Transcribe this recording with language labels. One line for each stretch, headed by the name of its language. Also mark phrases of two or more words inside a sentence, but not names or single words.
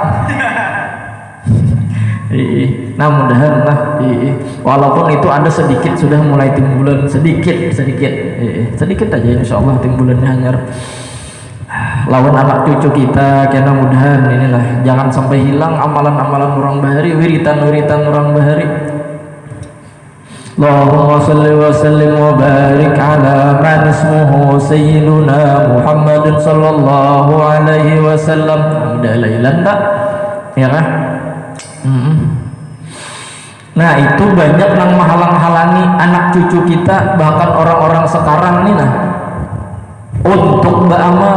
Banjar: Nah mudahan lah walaupun itu ada sedikit sudah mulai timbulan sedikit aja insyaallah timbulannya hanyar lawan anak cucu kita karena mudahan inilah jangan sampai hilang amalan-amalan orang bahari wiritan orang bahari.
Arabic: اللهم صل وسلم وبارك على من اسمه سيدنا محمد صلى الله عليه وسلم.
Banjar: Udah lailan tak ya kan? Nah itu banyak yang menghalang-halangi anak cucu kita bahkan orang-orang sekarang nih nah untuk beramal.